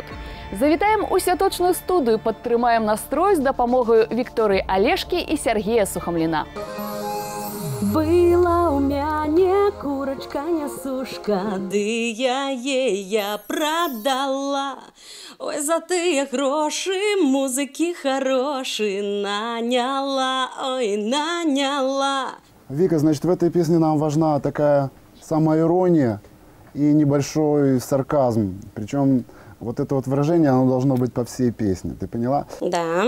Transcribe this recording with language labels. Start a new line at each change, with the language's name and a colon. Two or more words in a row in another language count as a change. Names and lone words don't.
Belarusian: Завітаем у святочную студыю, падтрымаем настрой з дапамогаю Вікторыі Алешкі і Сергея Сухамліна. Была у мяне курочка нясушка, ды я яе продала. Ой, за тыя грошы музыкі хорошы наняла, ой, наняла.
Russian: Вика, значит, в этой песне нам важна такая самоирония и небольшой сарказм. Причем вот это вот выражение, оно должно быть по всей песне. Ты поняла? Да.